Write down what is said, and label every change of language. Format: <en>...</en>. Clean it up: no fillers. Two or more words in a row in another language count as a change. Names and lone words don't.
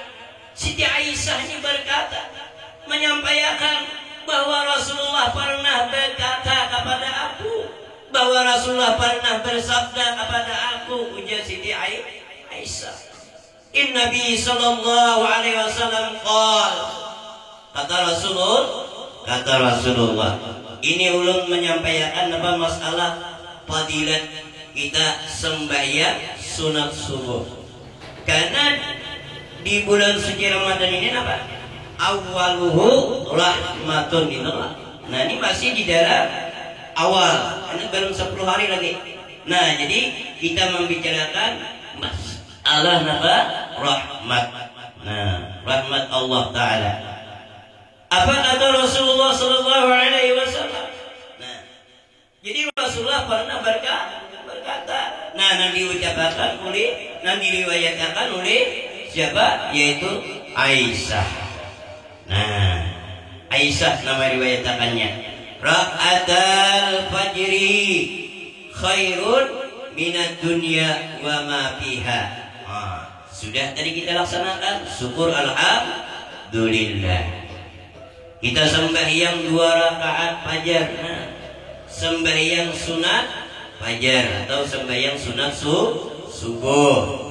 <id>Siti Aisyah ini berkata, menyampaikan bahwa Rasulullah pernah bersabda kepada aku, ujar Siti Aisyah. Nabi</id> <ar>صلى الله عليه وسلم</ar> <id>kata Rasulullah. Ini ulun menyampaikan apa masalah fadilat kita sembahyang sunat subuh. Karena di bulan suci Ramadan ini apa?</id> <ar>أوله رحمة من الله.</ar> <id>Nah, ini masih di dalam awal, karena belum 10 hari lagi. Nah, jadi kita membicarakan masalah apa? Rahmat. Nah, rahmat Allah Ta'ala. Apa kata Rasulullah</id> <ar>صلى الله عليه وسلم?</ar> <id>Nah, jadi Rasulullah pernah berkata, nah, nanti diucapkan oleh, nanti diriwayatkan oleh siapa? Yaitu Aisyah. Nah, Aisyah nama riwayatakannya.</id> <ar>ركعتا الفجر خير من الدنيا وما فيها.</ar> <id>Sudah tadi kita laksanakan, syukur alhamdulillah. Kita sembahyang 2 rakaat fajar. Nah, sembahyang sunat fajar atau sembahyang sunat subuh.</id>